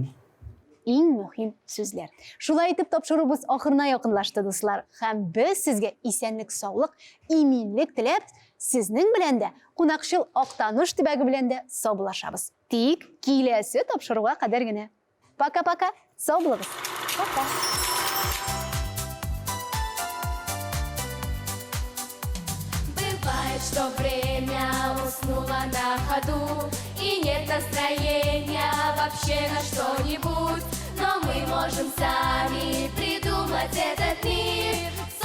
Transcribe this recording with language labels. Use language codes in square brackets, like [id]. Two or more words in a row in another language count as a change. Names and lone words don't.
[tt] Иң мөһим сүзләр. Шулай итеп тапшырубыз ахырына якынлашты, дуслар. Һәм без сезгә исәнлек, саулык, иминлек теләп, сезнең белән дә кунакчыл Актаныш төбәге белән дә саубуллашабыз. Тик киләсе тапшыруга кадәр генә. [ru] Пока-пока. [tt] Сау булыгыз. [ru] Пока. Бывает, что время уснуло на ходу, и нет настроения вообще на что-нибудь. Но мы можем сами придумать этот мир.